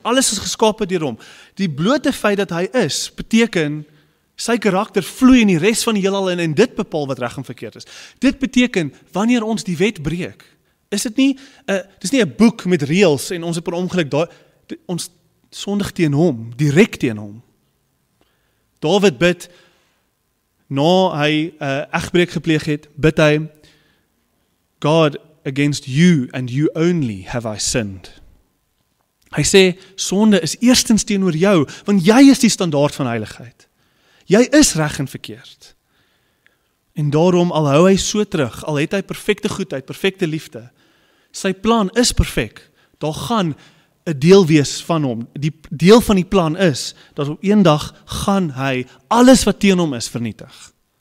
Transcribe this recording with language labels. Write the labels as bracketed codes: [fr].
[af] Alles is geskape deur hom. Die blote feit dat hy is, beteken sy karakter vloei in die res van die heelal in en dit bepaal wat reg en verkeerd is. Dit beteken wanneer ons die wet breek, is dit nie dis nie 'n boek met reëls en ons het per ongeluk ons sondig teen hom, direk teen hom. Dawid bid na hy egbreek gepleeg het, bid hy, God, [en] against you and you only have I sinned. [af] Hy sê, sonde is eerstens teenoor jou, want jy is die standaard van heiligheid. Jy is reg en verkeerd. En daarom, al hou hy so terug, al het hy perfekte goedheid, perfekte liefde, sy plan is perfek, daar gaan 'n deel wees van hom, die deel van die plan is, dat op een dag gaan hy alles wat teen hom is vernietig.